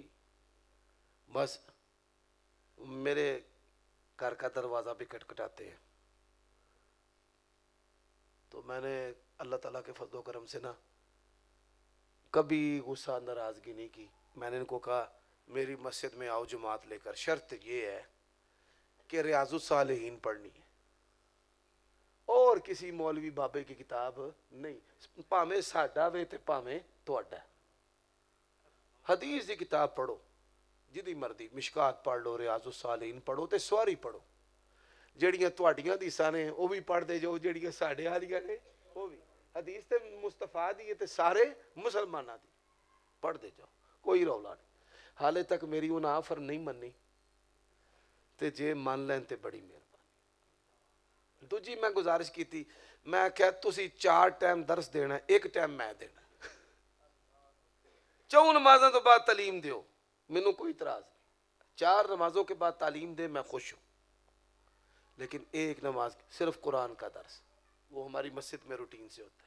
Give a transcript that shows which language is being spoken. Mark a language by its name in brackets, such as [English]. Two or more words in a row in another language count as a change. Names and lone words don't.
[Urdu] بس میرے گھر کا دروازہ بھی کھٹکھٹاتے ہیں، تو میں نے اللہ تعالیٰ کے فضل و کرم سے نا کبھی غصہ ناراضگی نہیں کی. میں نے ان کو کہا میری مسجد میں آؤ جماعت لے کر، شرط یہ ہے کہ ریاض الصالحین پڑھنی ہے اور کسی مولوی بابے کی کتاب نہیں، [Punjabi] پاویں ساڈا وے تے پاویں تہاڈا. حدیث دی کتاب پڑھو جدی مرضی، مشکات پڑھ لو، ریاض الصالحین پڑھو تے سواری پڑھو. جڑیاں تہاڈیاں حدیثاں نے وہ بھی پڑھ دے جو، جڑیاں ساڈے والیاں نے وہ بھی. حدیث تے مصطفیٰ دی تے سارے مسلماناں دی پڑھ دے جاؤ، کوئی رولا نہیں. حالے تک میری انہاں آفر نہیں منی تے جے مان لین تے بڑی مہربانی. دوجی میں گزارش کی تھی، میں کہا تسی 4 ٹائم درس دینا ہے، 1 ٹائم میں دینا. 4 نمازوں تو بعد تعلیم دیو، مینوں کوئی اعتراض نہیں. [Urdu] 4 نمازوں کے بعد تعلیم دے میں خوش ہوں، لیکن 1 نماز صرف قرآن کا درس، وہ ہماری مسجد میں روٹین سے ہوتا ہے.